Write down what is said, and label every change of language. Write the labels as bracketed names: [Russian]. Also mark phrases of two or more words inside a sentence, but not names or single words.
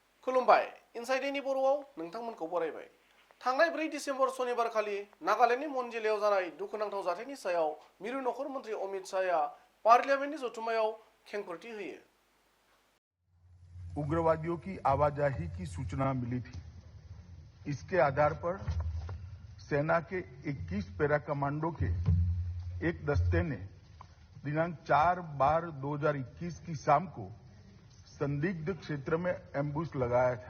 [Bodo] खुलुमबाय इनसाइड नि बर'आव नोंथांमोनखौ बरायबाय। थांनाय 4 डिसेम्बर शनिबार खालि नागालेन्डनि मन जिल्लायाव जानाय दुखुनांथाव जाथायनि सायाव मिरु नखर मन्त्रि अमित शाहआ पार्लियामेन्टनि जथुम्मायाव खेंफोरथि होयो। [Hindi] उग्रवादियों की आवाजाही की सूचना मिली थी। इसके आधार पर सेना के 21 पैरा कमांडो के एक दस्ते ने दिनांक 4/12/2021 की शाम को संदिग्ध क्षेत्र में एम्बुश लगाया था।